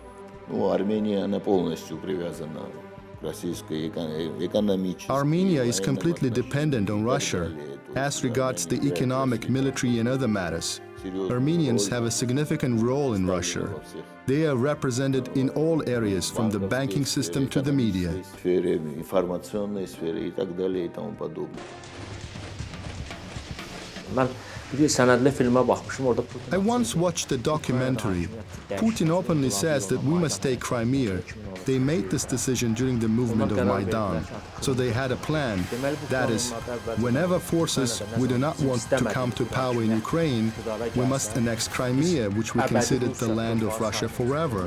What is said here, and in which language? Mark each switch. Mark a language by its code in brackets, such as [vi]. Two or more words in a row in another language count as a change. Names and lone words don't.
[ru] Ну, Армения, она полностью привязана к российской экономической. [en] Armenia is completely dependent on Russia as regards the economic, military, and other matters. Armenians have a significant role in Russia. They are represented in all areas, from the banking system to the media. [ru] В сфере информационной сфере и так далее и тому подобное. [az] Mən bir sənədli filmə baxmışım, orada [en] I once watched a documentary. Putin openly says that we must take Crimea. They made this decision during the movement of Maidan. So they had a plan. That is, whenever forces we do not want to come to power in Ukraine, we must annex Crimea, which we considered the land of Russia forever.